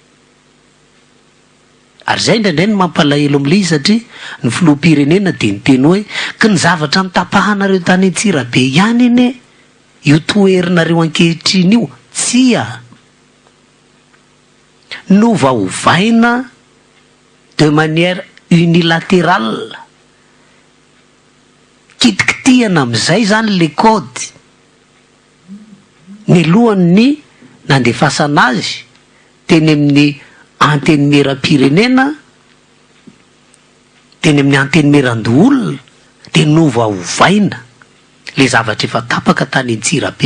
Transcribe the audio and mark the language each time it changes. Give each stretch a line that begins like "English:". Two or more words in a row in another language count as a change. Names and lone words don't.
Malagasy: Ary zay ndraindray ny mampalahelo am'le izy satria ny filoham-pirenena de niteny hoe ka ny zavatra nitapahanareo tany Antsirabe ihany ene io toerinareo ankehitriny io tsia novaovaina
French: de manière unilatérale.
Malagasy: Kitikitihana am'izay zany le code ny lohan'ny nandefasana azy teny amin'ny anteny meram-pirenena, teny amin'ny anteny meran-doolona, de novaovaina le zavatra efa tapaka tany Antsirabe.